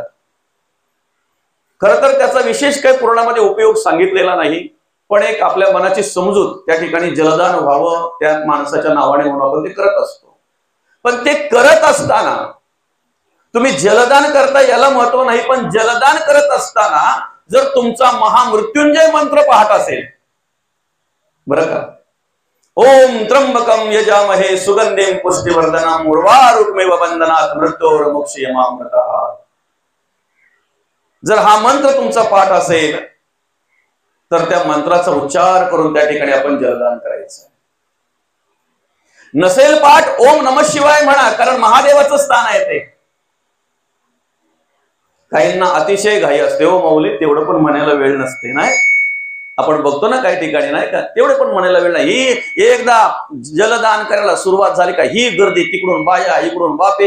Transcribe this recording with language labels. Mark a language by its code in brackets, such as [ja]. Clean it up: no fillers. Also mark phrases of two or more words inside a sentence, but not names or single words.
[mr] खरं तर त्याचा विशेष काही पुराणामध्ये उपयोग सांगितलेला नाही, पण एक आपल्या मनाची समजूत त्या ठिकाणी जलदान व्हावं त्या माणसाच्या नावाने म्हणून आपण ते करत असतो. पण ते करत असताना तुम्ही जलदान करता याला महत्व नाही, पण जलदान करत असताना जर तुमचा महामृत्युंजय मंत्र पाहत असेल, बरं का, [sa] ओम त्र्यंबकम यजामहे सुगंधिम पुष्टिवर्धनम उर्वारुकमेव बंधनात् मृत्योर्मुक्षयमामृतः, [mr] जर हा मंत्र तुमचा पाठ असेल तर त्या मंत्राचा उच्चार करून त्या ठिकाणी आपण जलदान करायचं. नसेल पाठ, [sa] ओम नमः शिवाय [mr] म्हणा, कारण महादेवाचं स्थान आहे ते. काहींना अतिशय घाई असते हो माऊली, तेवढं पण म्हणायला वेळ नसते. नाही, आपण बघतो ना काही ठिकाणी, नाही का, तेवढे पण म्हणायला वेळ नाही. ही एकदा जलदान करायला सुरुवात झाली का ही गर्दी, तिकडून बाया, इकडून बापे.